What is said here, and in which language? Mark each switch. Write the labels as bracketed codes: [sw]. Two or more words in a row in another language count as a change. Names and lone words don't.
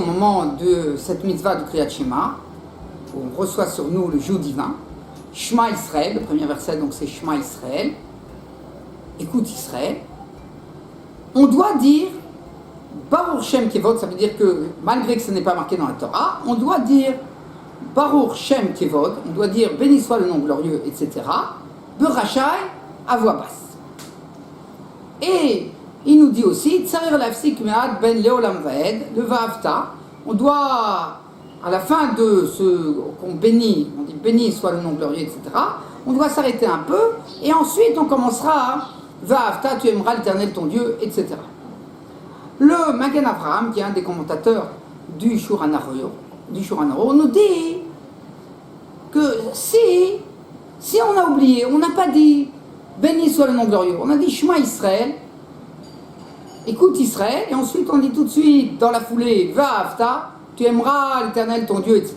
[fr] moment de cette mitzvah du [he] קריאת שמע, [fr] où on reçoit sur nous le joug divin, [he] שמע ישראל, [fr] le premier verset donc c'est [he] שמע ישראל, [fr] écoute Israël, on doit dire [he] ברוך שם כבוד, [fr] ça veut dire que malgré que ce n'est pas marqué dans la Torah, on doit dire [he] ברוך שם כבוד, [fr] on doit dire béni soit le nom glorieux, etc. Berachai à voix basse. Et il nous dit aussi [he] צריך להפסיק מעט בין לעולם ועד, [fr] le va'avta, on doit à la fin de ce qu'on bénit, on dit béni soit le nom glorieux, etc. On doit s'arrêter un peu et ensuite on commencera à va'avta, tu aimeras l'Éternel ton Dieu, etc. Le Magen Avraham, qui est un des commentateurs du Shulchan Aruch, nous dit que si on a oublié, on n'a pas dit béni soit le nom glorieux, on a dit [he] שמע ישראל, [fr] écoute Israël, et ensuite on dit tout de suite dans la foulée Va'avta, tu aimeras l'Éternel ton Dieu, etc.